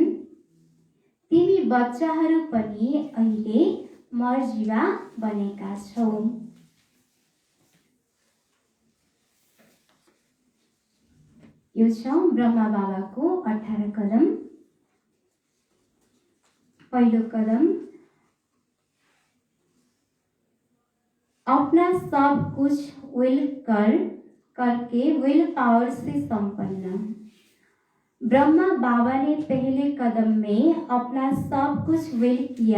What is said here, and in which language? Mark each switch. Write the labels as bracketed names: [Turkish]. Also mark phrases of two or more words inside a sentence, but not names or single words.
[Nepali] तिमी बच्चाहरू पनि अहिले मर्जीवा बनेका छौ। यो छ ब्रह्मा बाबाको 18 कदम। पहिलो कदम: [Hindi] अपना सब कुछ करके [English] will power [Hindi] से संपन्न। ब्रह्मा बाबा ने पहले कदम में अपना सब कुछ विल किया।